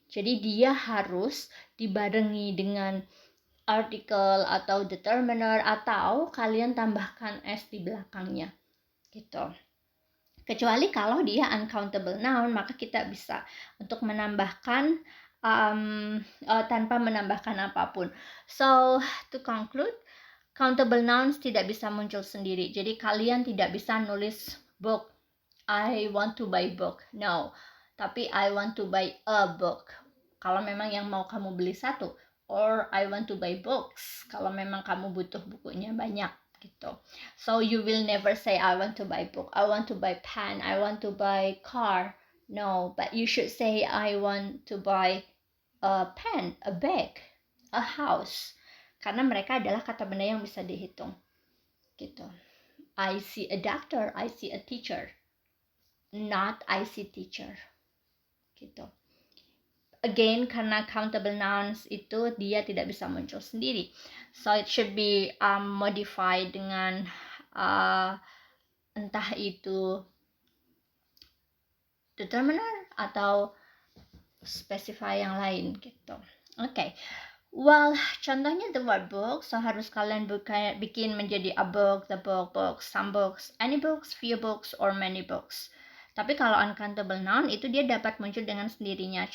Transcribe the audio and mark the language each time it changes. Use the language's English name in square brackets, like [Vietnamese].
[Indonesian] Jadi dia harus dibarengi dengan artikel atau determiner, atau kalian tambahkan s di belakangnya gitu. Kecuali kalau dia uncountable noun, maka kita bisa untuk menambahkan tanpa menambahkan apapun. [English] So, to conclude, countable nouns [Indonesian] tidak bisa muncul sendiri. Jadi kalian tidak bisa nulis book, [English] I want to buy book, [Indonesian] no. Tapi [English] I want to buy a book, [Indonesian] kalau memang yang mau kamu beli satu. [English] Or I want to buy books, [Indonesian] kalau memang kamu butuh bukunya banyak gitu. [English] So you will never say I want to buy book, I want to buy pen, I want to buy car. No, but you should say I want to buy a pen, a bag, a house. [Indonesian] Karena mereka adalah kata benda yang bisa dihitung gitu. [English] I see a doctor, I see a teacher, not I see teacher [Indonesian] gitu. Again, karena countable nouns itu dia tidak bisa muncul sendiri, [English] so it should be modified [Indonesian] dengan entah itu determiner atau specify yang lain gitu. Oke. [English] Well, contohnya the word book, so [Indonesian] harus kalian bikin menjadi [English] a book, the book, books, some books, any books, few books, or many books. [Indonesian] Tapi kalau uncountable noun itu dia dapat muncul dengan sendirinya.